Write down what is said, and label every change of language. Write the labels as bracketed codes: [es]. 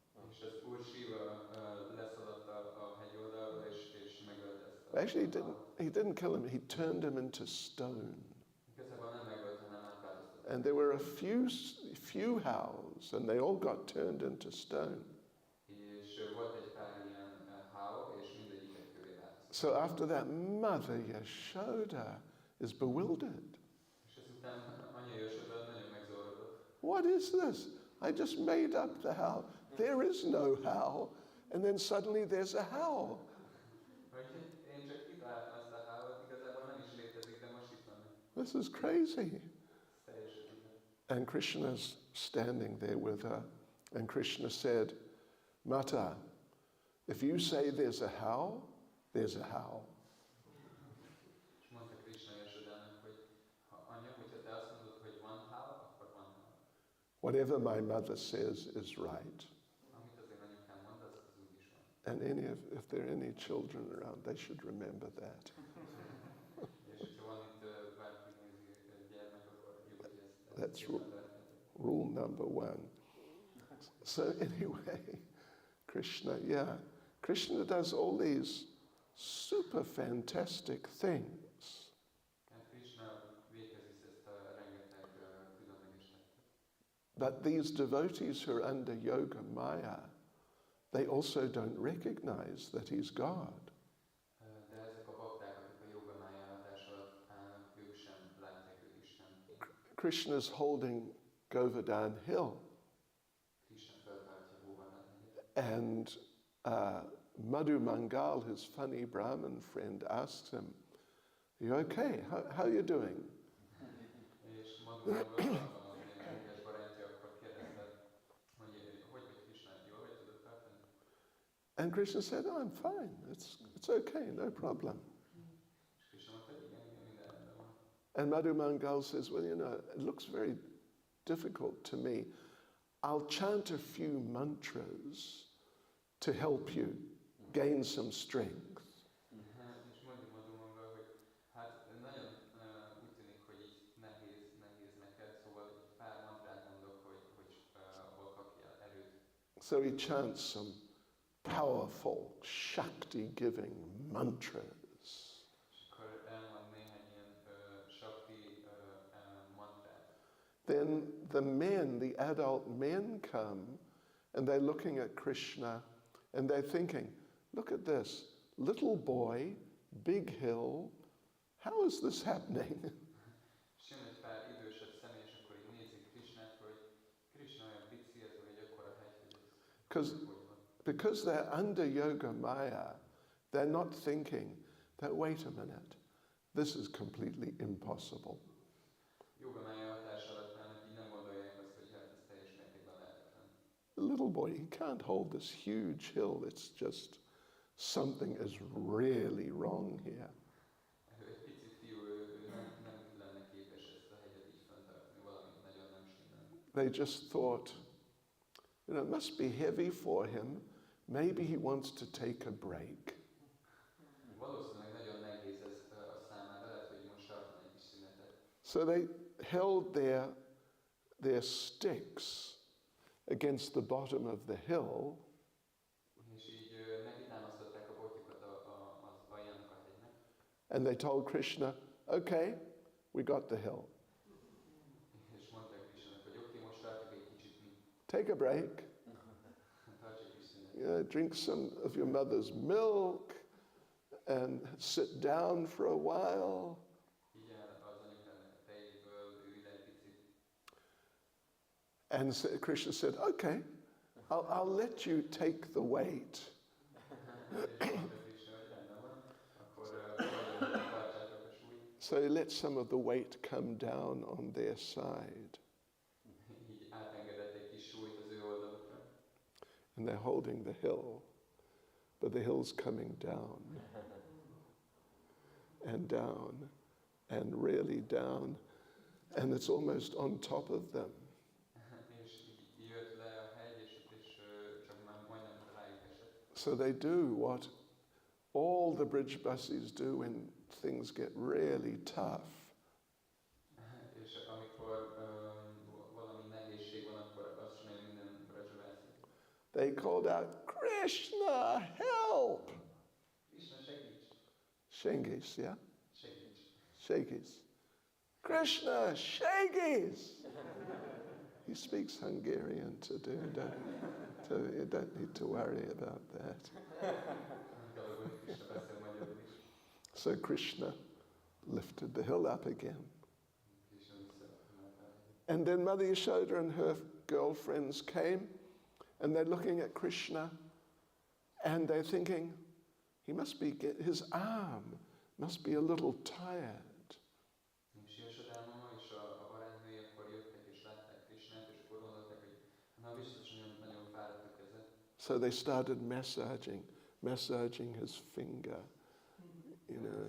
[hu] És az Úr Shiva leszaladt a hegyoldalról, és megölte ezt a [en] Actually, [hu] how-t. [en] he didn't kill him, he turned him into stone. [hu] Igazából nem megölte, hanem átváltoztatta. [en] And there were a few hows, and they all got turned into stone. [hu] És volt egy pár ilyen how, és mindegyiket kövé változtatta. [en] So after that, Mother Yashoda is bewildered. [hu] És ezután anya Yashoda nagyon megzavarodott. [en] What is this? I just made up the how. There is no how. And then suddenly there's a how. [hu] Én csak kitaláltam ezt a how-ot, igazából nem is létezik, de most itt van. [en] This is crazy. [hu] Ez teljesen így. [en] And Krishna's standing there with her. And Krishna said, Mata, if you say there's a how, there's a how. [hu] És mondta Krishna Yashodának, hogy anya, hogyha te azt mondod, hogy van how, akkor van how. [en] Whatever my mother says is right. [hu] Amit az én anyukám mond, az úgy is van. [en] And if there are any children around, they should remember that. [hu] És hogyha van itt bárki nézi gyermek, akkor jó, hogy ezt [en] That's [hu] ismerve. [en] Rule number 1. So anyway, Krishna does all these super fantastic things. [hu] Hát Krishna véghez visz ezt a rengeteg különleges tettet. [en] But these devotees who are under Yoga Maya, they also don't recognize that he's God. [hu] De ezek a bakták, akik a joga mája hatás alatt állnak, ők sem látják őt Istenként. [en] Krishna's holding Govardhan Hill, [hu] Krishna feltartja Govardhan hegyet. [en] and Madhu Mangal, his funny Brahmin friend, asks him, "Are you okay? How are you doing?" [hu] És Madhurában a ilyen kedves barátja akkor kérdezte, hogy vagy Krishna, jól vagy tudod tartani? [en] And Krishna said, "Oh, I'm fine. It's okay, no problem." [hu] És Krishna mondta, hogy igen, minden rendben van. [en] And Madhu Mangal says, "Well, you know, it looks very difficult to me. I'll chant a few mantras to help you gain some strength." [hu] És mondja Madhurában, hogy hát nagyon úgy tűnik, hogy így nehéz neked, szóval egy pár mantrát mondok, hogy abból kapjál erőt. [en] So he chants some powerful, Shakti-giving mantras. [hu] És akkor elmond néhány ilyen Shakti mantrát. [en] Then the men, the adult men come and they're looking at Krishna and they're thinking, "Look at this, little boy, big hill, how is this happening?" [hu] És jön egy pár idősebb személy, és akkor így nézik Krishnát, hogy Krishna olyan pici, ez vagy egy akkora hegy, hogy ez hogy van. [en] Because they're under Yoga Maya, they're not thinking that, wait a minute, this is completely impossible. [hu] Joga mája hatás alatt állnak, így nem gondolják azt, hogy hát ez teljes mértékben lehetetlen. [en] The little boy, he can't hold this huge hill. It's just something is really wrong here. Ő egy pici fiú, ő nem lenne képes ezt a hegyet így fenntartani, valami nagyon nem stimmel. They just thought, you know, it must be heavy for him. Maybe he wants to take a break. [hu] Valószínűleg nagyon nehéz ez a számára, lehet, hogy most tartan egy kis szünetet. [en] So they held their sticks against the bottom of the hill, [hu] És így neki támasztották a botjukat az aljának a hegynek, [en] and they told Krishna, "Okay, we got the hill. [hu] és mondták Krishnának, hogy oké, most tartjuk egy kicsit mi. [en] Take a break. [hu] Tarts egy kis szünetet. [en] You know, drink some of your mother's milk and sit down for a while." [hu] Így áll az anyukának a tejéből, ülj le egy picit. [en] And Krishna said, "Okay, I'll let you take the weight." [hu] És mondta Krishna, hogy rendben van, akkor tartsátok a súlyt. [en] So he let some of the weight come down on their side. [hu] Így átengedett egy kis súlyt az ő oldalukra. [en] And they're holding the hill, but the hill's coming down and down and really down, and it's almost on top of them. És így jött le a hegy, és csak már majdnem rájuk esett. So they do what all the bridge buses do when things get really tough. [hu] És amikor valami nehézség van, akkor azt csinálja minden brazsavászik. They called out, "Krishna, help!" Krishna, segíts! Shengis, yeah? Segíts! Shagis. Krishna, Shagis! [en] He speaks Hungarian to do, you don't need to worry about that. [hu] Krishna beszél magyarul is. [en] So Krishna lifted the hill up again. [hu] Krishna visszaemelte. [en] And then Mother Yashoda and her girlfriends came, and they're looking at Krishna, and they're thinking, his arm must be a little tired. [hu] És Yashoda mama és a barátnői akkor jöttek és látták Krishnát, és akkor gondolták, hogy na biztos nagyon fáradt a keze. [en] So they started massaging his finger, you know,